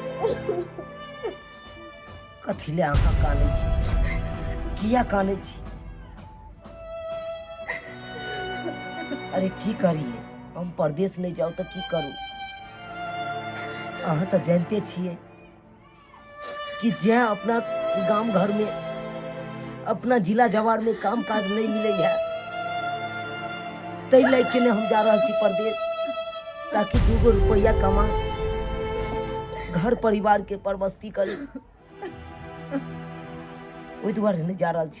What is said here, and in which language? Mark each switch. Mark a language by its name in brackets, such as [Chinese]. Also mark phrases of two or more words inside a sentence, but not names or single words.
[Maithili] कथिले आँखा कानै छी, किया कानै छी? अरे की करिए, हम परदेश नहीं जाओ तो की करूँ? अहाँ तो जानते छिए कि जे अपना गांव घर में, अपना जिला जवार में काम काज नहीं मिले है, तै लेके ने हम जा रहा छी परदेश, ताकि 2 रुपया कमा घर परिवार के परवस्ती करी। ओहि दुआरे नहीं जा रहा छी।